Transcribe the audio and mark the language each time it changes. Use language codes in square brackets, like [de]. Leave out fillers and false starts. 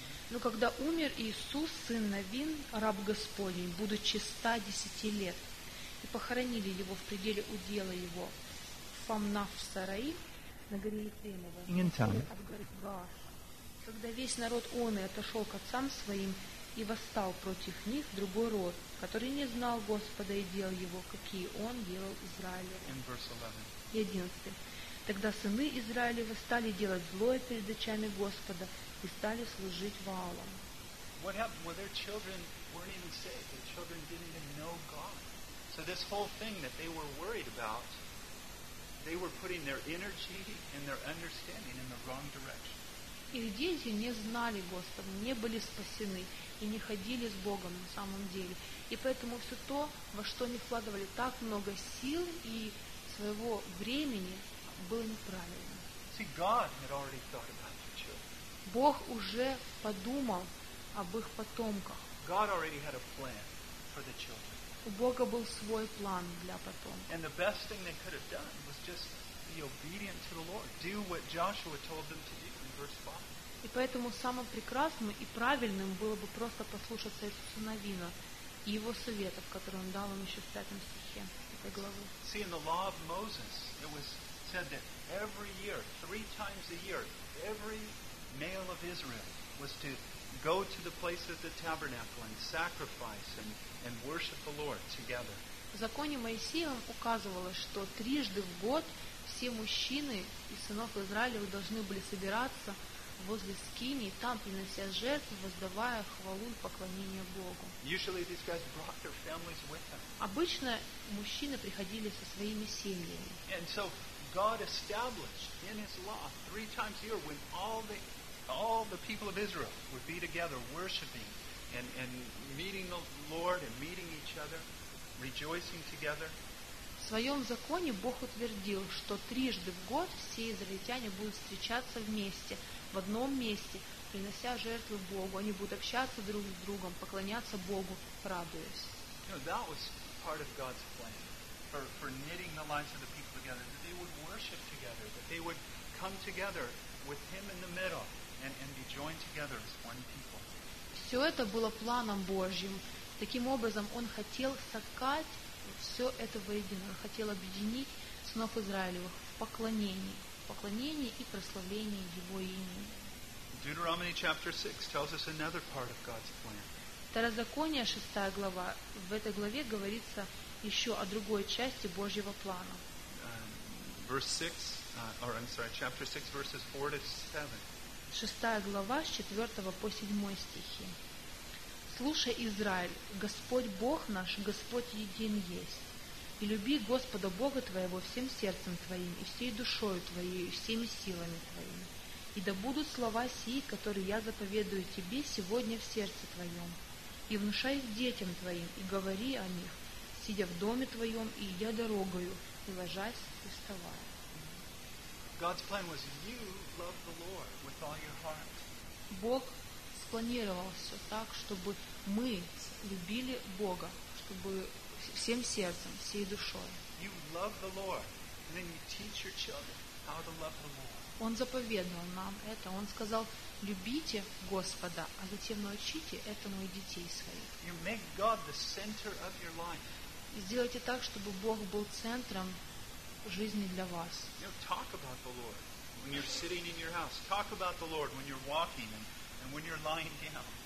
[ru] Но когда умер Иисус, сын Навин, раб Господень, будучи 110 лет, и похоронили его в пределе удела его, Фамнаф-Сараим, на горе Ефремовой, от горы Гааш, когда весь народ оный отошел к отцам своим, и восстал против них другой род, который не знал Господа и дел его, какие он делал Израилю. И 11. Тогда сыны Израилевы стали делать злое перед очами Господа, и стали служить Ваалам. [en] What happened? Well, their children weren't even saved. Their children didn't even know God. So this whole thing that they were worried about, they were putting their energy and their understanding in the wrong direction. [ru] Их дети не знали Господа, не были спасены и не ходили с Богом на самом деле. И поэтому все то, во что они вкладывали так много сил и своего времени, было неправильно. [en] See, God had already thought about their children. [ru] Бог уже подумал об их потомках. [en] God already had a plan for the children. [ru] У Бога был свой план для потомков. [en] And the best thing they could have done was just be obedient to the Lord, do what Joshua told them to do in verse 5. [ru] И поэтому самым прекрасным и правильным было бы просто послушаться Иисуса Навина и его советов, которые он дал им еще в 5 стихе этой главы. [en] See, in the law of Moses, it was said that every year, three times a year, every male of Israel was to go to the place of the tabernacle and sacrifice and worship the Lord together. [ru] В законе Моисеевом указывалось, что трижды в год все мужчины и сынов Израилевы должны были собираться возле скинии, там принося жертвы, воздавая хвалу и поклонение Богу. [en] Usually these guys brought their families with them. [ru] Обычно мужчины приходили со своими семьями. [en] And so God established in His law three times a year when all the all the people of Israel would be together worshiping and meeting the Lord and meeting each other, rejoicing together. [ru] В своем законе Бог утвердил, что трижды в год все израильтяне будут встречаться вместе, в одном месте, принося жертвы Богу. Они будут общаться друг с другом, поклоняться Богу, радуясь. [en] That was part of God's plan for knitting the lives of the people together, that they would worship together, that they would come together with Him in the middle and be joined together as one people. [ru] Все это было планом Божьим. Таким образом, Он хотел соткать все это воедино, хотел объединить сынов Израилевых в поклонении, поклонении и прославлении Его имени. [en] Deuteronomy chapter 6 tells us another part of God's plan. [ru] Второзаконие, 6 глава, в этой главе говорится еще о другой части Божьего плана. [en] Chapter 6, verses 4 to 7. [ru] 6 глава, с 4 по 7 стихи. «Слушай, Израиль, Господь Бог наш, Господь един есть. И люби Господа Бога твоего всем сердцем твоим, и всей душою твоей, и всеми силами твоими. И да будут слова сии, которые я заповедую тебе сегодня в сердце твоем. И внушай их детям твоим, и говори о них, сидя в доме твоем, и идя дорогою, и ложась, и вставая». [en] God's plan was you love the Lord with all your heart. [ru] Бог спланировал все так, чтобы мы любили Бога, чтобы всем сердцем, всей душой. [en] You love the Lord, and then you teach your children how to love the Lord. [ru] Он заповедовал нам это. Он сказал: любите Господа, а затем научите этому и детей своих. [en] You make God the center of your life. [ru] И сделайте так, чтобы Бог был центром жизни для вас. [en] You know, talk about the Lord when you're sitting in your house. Talk about the Lord when you're walking and when you're lying down.